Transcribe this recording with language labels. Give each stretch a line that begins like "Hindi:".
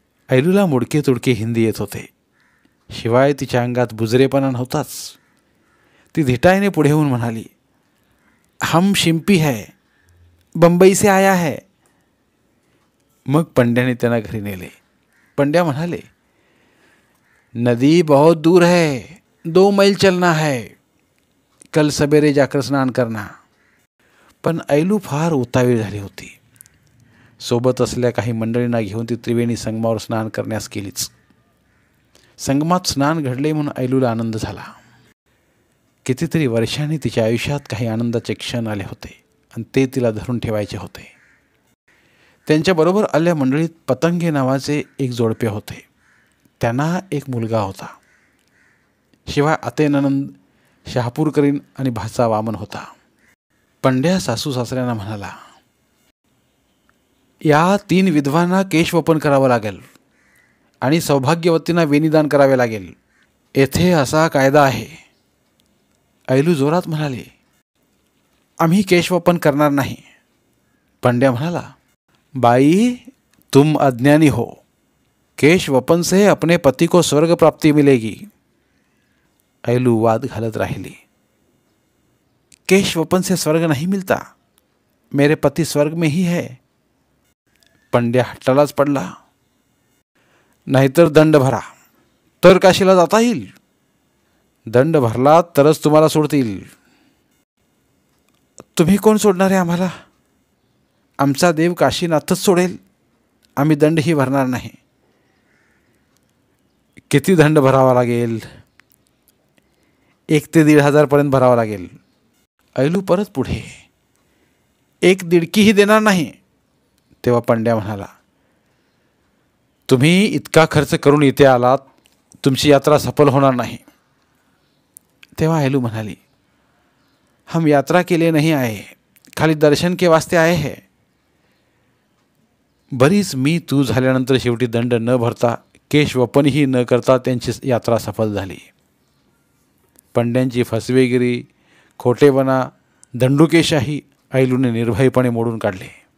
Marathi: ऐलूला मोडके तोडके हिंदी येत होते, शिवाय तिच्या अंगात बुजरेपणा नव्हताच. ती धिटाईने पुढे होऊन म्हणाली,
Hindi: हम शिंपी है, बंबई से आया है.
Marathi: मग पंड्याने त्यांना घरी नेले. पंड्या म्हणाले,
Hindi: नदी बहुत दूर है, 2 मैल चलना है, कल सवेरे जाकर स्नान करना.
Marathi: पण ऐलू फार उतावीळ झाली होती. सोबत असलेल्या काही मंडळींना घेऊन ती त्रिवेणी संगमावर स्नान करण्यास गेलीच. संगमात स्नान घडले म्हणून ऐलूला आनंद झाला. कितीतरी वर्षांनी तिच्या आयुष्यात काही आनंदाचे क्षण आले होते आणि ते तिला धरून ठेवायचे होते. त्यांच्याबरोबर आल्या मंडळीत पतंगे नावाचे एक जोडपे होते. त्यांना एक मुलगा होता. शिवाय आते ननंद शहापूरकरीण आणि भाचा वामन होता. पंड्या सासू सासऱ्यांना म्हणाला, या 3 विधवांना केशवपन करावं लागेल आणि सौभाग्यवतींना वेणीदान करावे लागेल. येथे असा कायदा आहे. ऐलू जोरात म्हणाले, आम्ही केशवपन करणार नाही. पंड्या म्हणाला,
Hindi: बाई, तुम अज्ञानी हो। केश वपन से अपने पति को स्वर्ग प्राप्ति मिलेगी।
Marathi: ऐलू वाद घालत राहिली।
Hindi: केश वपन से स्वर्ग नहीं मिलता, मेरे पति स्वर्ग में ही है।
Marathi: पंड्या हट्टालाच पडला। नाहीतर दंड भरा, तर काशीला जाता येईल। दंड भरला तरच तुम्हाला सोडतील। तुम्ही कोण सोडणार आहे आम्हाला? आमचा देव काशीनाथच सोडेल, आम्ही दंडही भरणार नाही। किती दंड भरावा लागेल? 1 ते 1,500 पर्यंत भरावा लागेल। ऐलू परत पुढे, 1 दिडकीही देणार नाही। तेव्हा पंड्या म्हणाला, तुम्ही इतका खर्च करून इथे आलात, तुमची यात्रा सफल होणार नाही। तेव्हा ऐलू म्हणाली,
Hindi: हम यात्रा के लिए नहीं आए, खाली दर्शन के वास्ते आए हैं।
Marathi: बरीच मी तू झाल्यानंतर शेवटी दंड न भरता, केश वपनही न करता त्यांची यात्रा सफल झाली। पंड्यांची फसवेगिरी, खोटेपणा, दंडुकेशाही ऐलूने निर्भयपणे मोडून काढले।